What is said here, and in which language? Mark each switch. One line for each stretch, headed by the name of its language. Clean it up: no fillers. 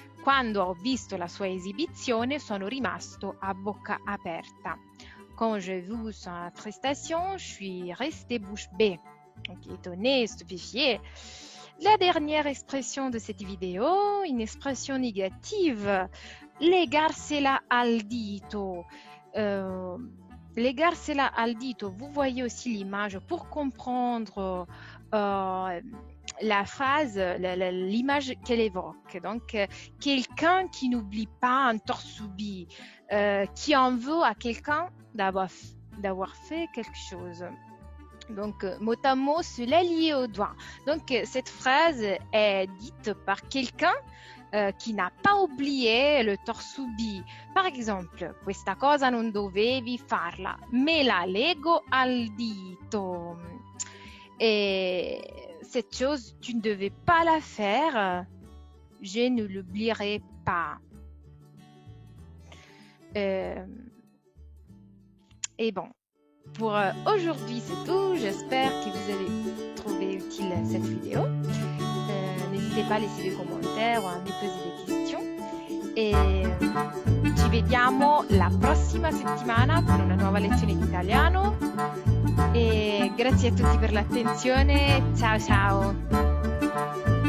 Italian: Quando ho visto la sua esibizione, sono rimasto a bocca aperta.
French: Quand j'ai vu sa prestation, je suis resté bouche bée. Donc, étonné, stupéfié. La dernière expression de cette vidéo, une expression négative,
Italian: legarsela al dito. Legarsela al dito,
French: vous voyez aussi l'image pour comprendre la phrase, l'image qu'elle évoque. Donc, quelqu'un qui n'oublie pas un torsoubi, qui en veut à quelqu'un d'avoir fait quelque chose. Donc, mot à mot, cela est lié au doigt. Donc, cette phrase est dite par quelqu'un qui n'a pas oublié le torsoubi. Par exemple,
Italian: questa cosa non dovevi farla, me la lego al dito.
French: Et cette chose, tu ne devais pas la faire, je ne l'oublierai pas. Et bon, pour aujourd'hui, c'est tout. J'espère que vous avez trouvé utile cette vidéo. N'hésitez pas à laisser des commentaires ou à me poser des questions.
Italian: E ci vediamo la prossima settimana per una nuova lezione di italiano. E grazie a tutti per l'attenzione. Ciao ciao!